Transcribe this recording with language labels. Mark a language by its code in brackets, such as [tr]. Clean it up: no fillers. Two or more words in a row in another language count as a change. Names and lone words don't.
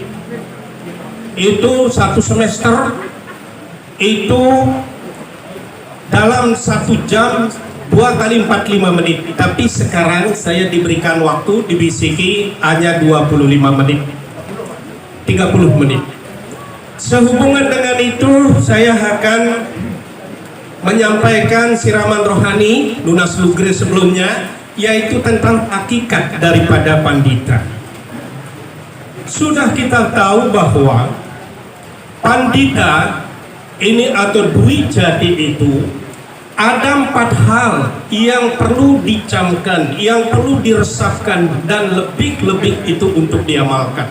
[id] Itu satu semester, itu dalam 1 jam 2 kali 45 menit. Tapi sekarang saya diberikan waktu di BCK hanya 25 menit, 30 menit. Sehubungan dengan itu, saya akan menyampaikan siraman rohani lunas lugre sebelumnya, yaitu tentang hakikat daripada pandita. Sudah kita tahu bahwa pandita ini atau dwi jati itu ada 4 hal yang perlu dicamkan, yang perlu diresapkan, dan lebih-lebih itu untuk diamalkan.